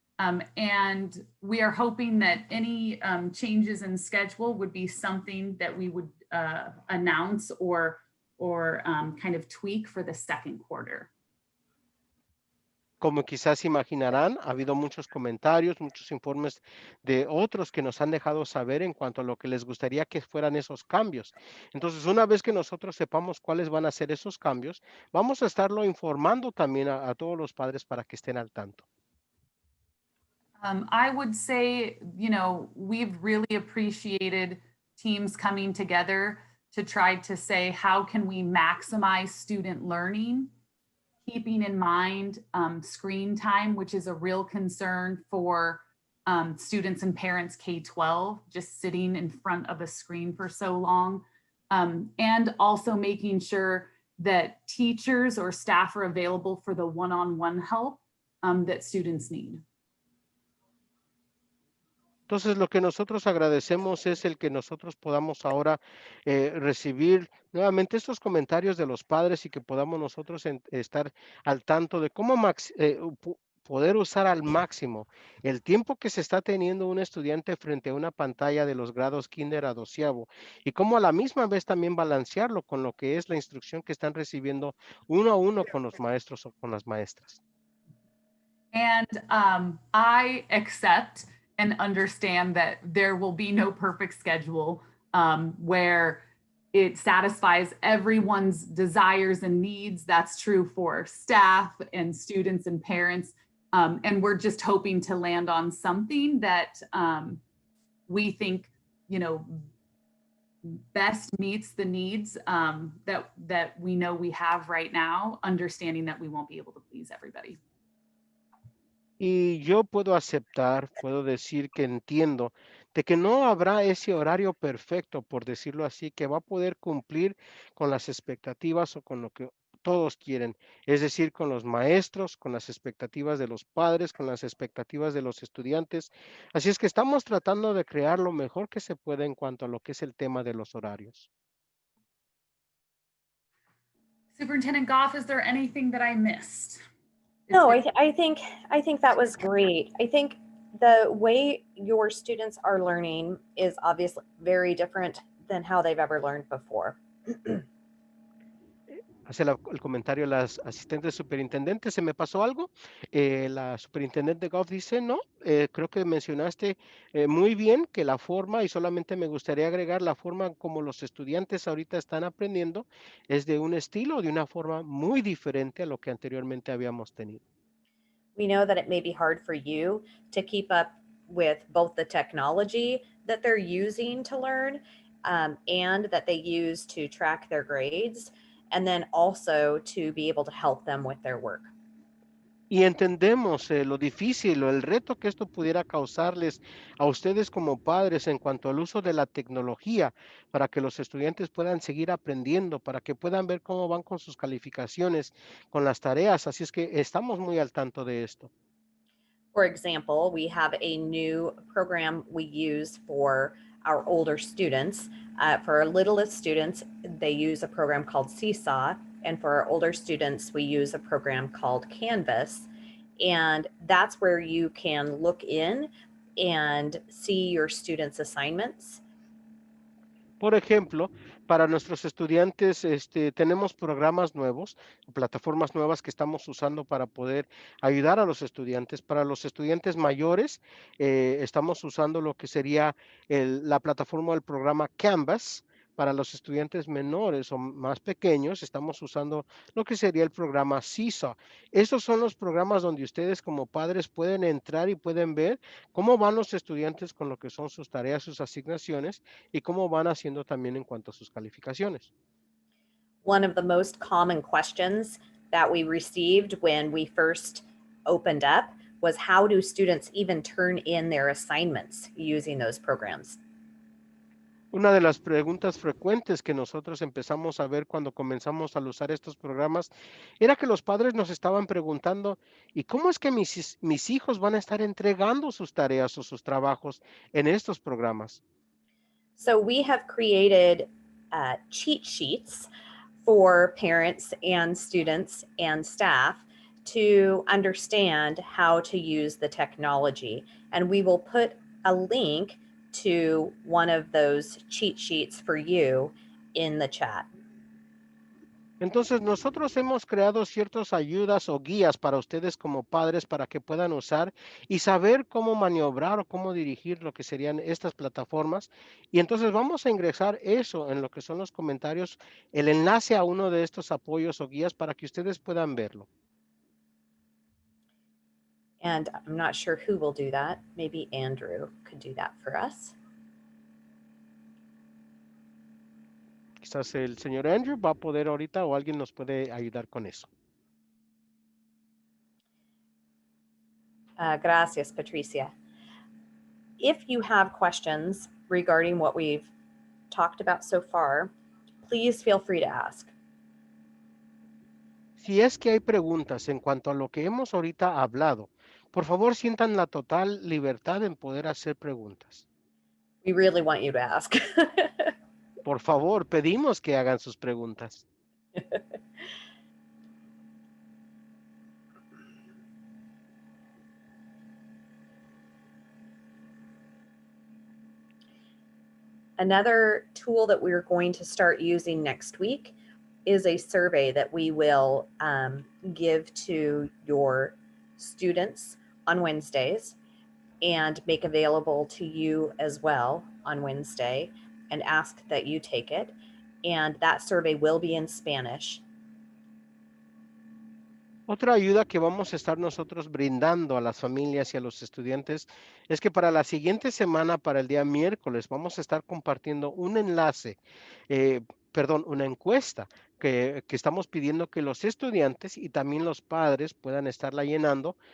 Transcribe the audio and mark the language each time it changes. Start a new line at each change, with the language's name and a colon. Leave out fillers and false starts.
English: And we are hoping that any changes in schedule would be something that we would announce or kind of tweak for the second quarter.
Spanish: Como quizás imaginarán, ha habido muchos comentarios, muchos informes de otros que nos han dejado saber en cuanto a lo que les gustaría que fueran esos cambios. Entonces, una vez que nosotros sepamos cuáles van a ser esos cambios, vamos a estarlo informando también a todos los padres para que estén al tanto.
English: I would say, we've really appreciated teams coming together to try to say, how can we maximize student learning, keeping in mind screen time, which is a real concern for students and parents K-12, just sitting in front of a screen for so long, and also making sure that teachers or staff are available for the one-on-one help that students need.
Spanish: Entonces, lo que nosotros agradecemos es el que nosotros podamos ahora recibir nuevamente estos comentarios de los padres y que podamos nosotros estar al tanto de cómo poder usar al máximo el tiempo que se está teniendo un estudiante frente a una pantalla de los grados kinder a doceavo y cómo a la misma vez también balancearlo con lo que es la instrucción que están recibiendo uno a uno con los maestros o con las maestras.
English: And I accept and understand that there will be no perfect schedule where it satisfies everyone's desires and needs. That's true for staff and students and parents. And we're just hoping to land on something that we think, best meets the needs that we know we have right now, understanding that we won't be able to please everybody.
Spanish: Y yo puedo aceptar, puedo decir que entiendo de que no habrá ese horario perfecto, por decirlo así, que va a poder cumplir con las expectativas o con lo que todos quieren, es decir, con los maestros, con las expectativas de los padres, con las expectativas de los estudiantes. Así es que estamos tratando de crear lo mejor que se pueda en cuanto a lo que es el tema de los horarios.
English: Superintendent Goff, is there anything that I missed? No, I think that was great. I think the way your students are learning is obviously very different than how they've ever learned before.
Spanish: Hace el comentario las asistentes superintendentes. ¿Se me pasó algo? La superintendente Goff dice, no, creo que mencionaste muy bien que la forma, y solamente me gustaría agregar la forma como los estudiantes ahorita están aprendiendo, es de un estilo, de una forma muy diferente a lo que anteriormente habíamos tenido.
English: We know that it may be hard for you to keep up with both the technology that they're using to learn and that they use to track their grades, and then also to be able to help them with their work.
Spanish: Y entendemos lo difícil o el reto que esto pudiera causarles a ustedes como padres en cuanto al uso de la tecnología para que los estudiantes puedan seguir aprendiendo, para que puedan ver cómo van con sus calificaciones, con las tareas. Así es que estamos muy al tanto de esto.
English: For example, we have a new program we use for our older students. For our littlest students, they use a program called Seesaw. And for our older students, we use a program called Canvas. And that's where you can look in and see your students' assignments.
Spanish: Por ejemplo, para nuestros estudiantes, tenemos programas nuevos, plataformas nuevas que estamos usando para poder ayudar a los estudiantes. Para los estudiantes mayores, estamos usando lo que sería la plataforma del programa Canvas. Para los estudiantes menores o más pequeños, estamos usando lo que sería el programa Seesaw. Estos son los programas donde ustedes como padres pueden entrar y pueden ver cómo van los estudiantes con lo que son sus tareas, sus asignaciones y cómo van haciendo también en cuanto a sus calificaciones.
English: One of the most common questions that we received when we first opened up was, how do students even turn in their assignments using those programs?
Spanish: Una de las preguntas frecuentes que nosotros empezamos a ver cuando comenzamos a usar estos programas era que los padres nos estaban preguntando, ¿y cómo es que mis hijos van a estar entregando sus tareas o sus trabajos en estos programas?
English: So we have created cheat sheets for parents and students and staff to understand how to use the technology. And we will put a link to one of those cheat sheets for you in the chat.
Spanish: Entonces, nosotros hemos creado ciertas ayudas o guías para ustedes como padres para que puedan usar y saber cómo maniobrar o cómo dirigir lo que serían estas plataformas. Y entonces vamos a ingresar eso en lo que son los comentarios, el enlace a uno de estos apoyos o guías para que ustedes puedan verlo.
English: And I'm not sure who will do that. Maybe Andrew could do that for us.
Spanish: Quizás el señor Andrew va a poder ahorita o alguien nos puede ayudar con eso. Gracias, Patricia.
English: If you have questions regarding what we've talked about so far, please feel free to ask.
Spanish: Si es que hay preguntas en cuanto a lo que hemos ahorita hablado, por favor sientan la total libertad en poder hacer preguntas.
English: We really want you to ask.
Spanish: Por favor, pedimos que hagan sus preguntas.
English: Another tool that we're going to start using next week is a survey that we will give to your students on Wednesdays and make available to you as well on Wednesday, and ask that you take it. And that survey will be in Spanish.
Spanish: Otra ayuda que vamos a estar nosotros brindando a las familias y a los estudiantes es que para la siguiente semana, para el día miércoles, vamos a estar compartiendo un enlace, una encuesta que estamos pidiendo que los estudiantes y también los padres puedan estarla llenando.